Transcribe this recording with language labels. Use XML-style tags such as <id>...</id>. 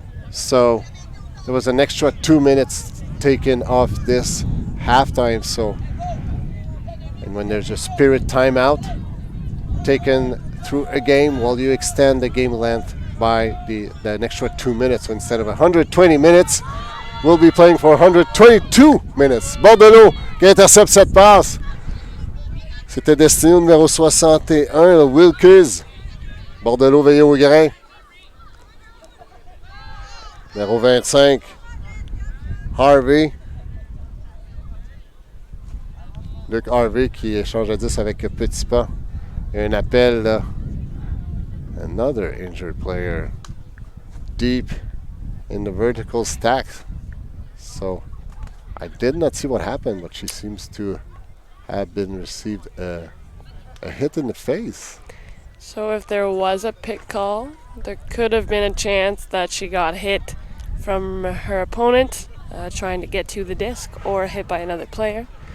<en>So there was an extra 2 minutes taken off this halftime. So, and when there's a spirit timeout taken through a game, well, you extend the game length by an extra 2 minutes. So instead of 120 minutes, we'll be playing for 122 minutes.</en> <fr>Bordelot qui intercepte cette passe. C'était destiné au numéro 61, le Wilkes. Bordelot veillé au grain. Numéro 25, Harvey. Luc Harvey qui échange à 10 avec Petit Pas. Et un appel là.</fr> <en>Another injured player. Deep in the vertical stacks. So I did not see what happened, but she seems to have been received a hit in the face. So if there was a pick call, there could have been a chance that she got hit from her opponent trying to get to the disc, or hit by another player.</en>